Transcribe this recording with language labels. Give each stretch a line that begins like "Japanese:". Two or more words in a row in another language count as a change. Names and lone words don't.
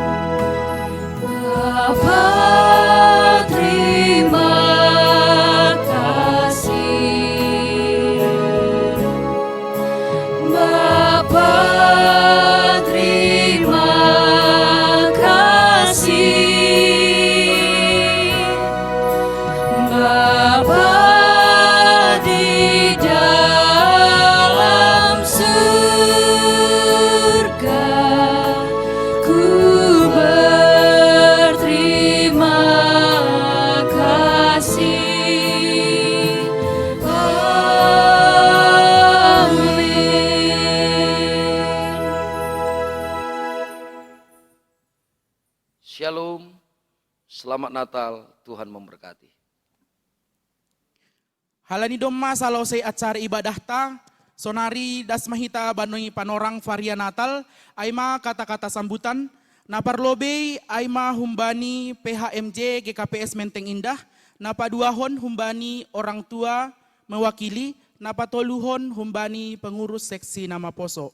Indonesian: Bapa, terima kasih. Bapa, terima kasih. Bapa di dalam surga. Ku berterima kasih. Amin. Shalom. Selamat Natal. Tuhan memberkati.
Batak Simalungun: Halani domma salosei
Indonesian: acara ibadah
Batak Simalungun: ta. Sonari das mahita banoi panorang varia Natal, aima
Indonesian: kata-kata sambutan,
Batak Simalungun: naparlobe aima humbani PHMJ GKPS Menteng Indah, napaduahon humbani
Indonesian: orang tua mewakili,
Batak Simalungun: napatoluhon humbani
Indonesian: pengurus seksi
Batak Simalungun: nama poso.